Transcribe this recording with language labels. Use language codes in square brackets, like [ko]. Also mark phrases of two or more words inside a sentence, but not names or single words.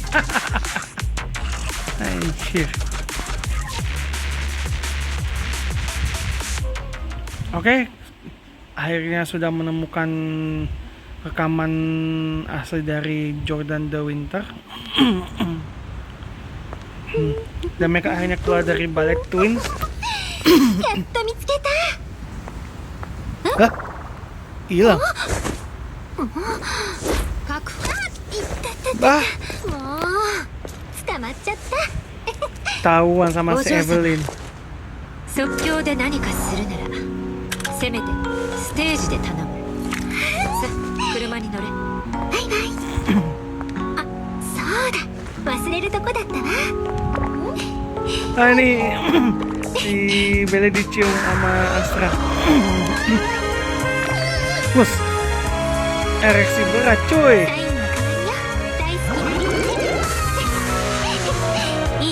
[id] Anjir. Oke. Akhirnya sudah menemukan rekaman asli dari Jordan the Winter. Dan mereka akhirnya keluar dari Ballet Twins. [ja] やっと見つけた。 [id] Hah? Hilang. [ja] 確保。いったった。 [id] Bah, [ja] もう捕まっちゃった。 [id] tahuan sama si Evelyn. [ja] 即興で何かするならせめてステージで頼む。さあ車に乗れ。はいはい。あ、そうだ、忘れるとこだったわ。 [id] Ah, ini si Bella dicium sama Astra. Bus, ereksi berat cuy. [ja] サインの代わりよ。大好きなリズム。いい？